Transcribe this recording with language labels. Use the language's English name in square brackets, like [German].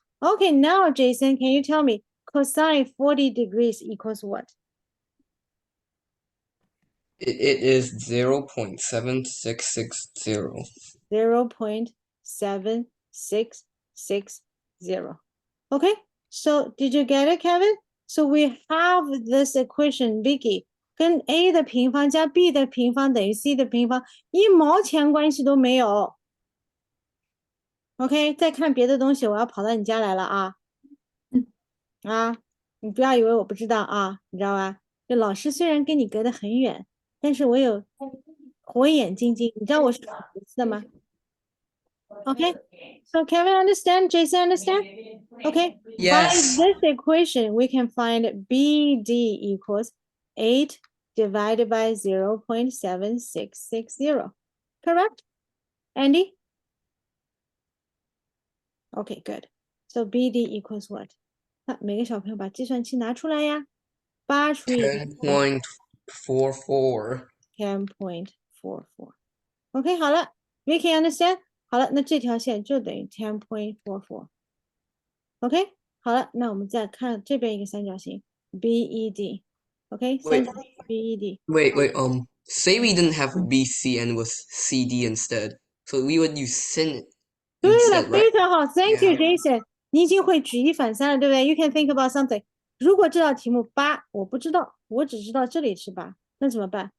[English] Okay, now Jason, can you tell me cosine 40 degrees equals what? It is 0.7660. 0.7660. Okay, so did you get it, Kevin? So we have this equation, [Chinese] Vicky, 跟 a 的平方加 b 的平方等于 c 的平方，一毛钱关系都没有。 OK，再看别的东西，我要跑到你家来了啊！啊，你不要以为我不知道啊，你知道吧？这老师虽然跟你隔得很远，但是我有火眼金睛，你知道我是什么意思的吗？ [English] Okay, so Kevin understand, Jason understand? Okay, by Yes. this equation, we can find BD equals 8 divided by 0.7660. Correct? Andy? Okay, good. So BD equals what? [Chinese] 那每个小朋友把计算器拿出来呀。 8 除以 [English] 10.44. 10.44. [Chinese] OK，好了，Vicky understand？好了，那这条线就等于 10.44。 OK，好了，那我们再看这边一个三角形 BED。 OK， 三角形 BED。 [English] Wait. Say we didn't have BC and it was CD instead. So we would use sin [Chinese] 对了， [English] instead, right? [Chinese] 非常好， [English] Thank you, Yeah. Jason。 [Chinese] 你已经会举一反三了，对不对？ [English] You can think about something。 [Chinese] 如果这道题目8我不知道，我只知道这里是8，那怎么办？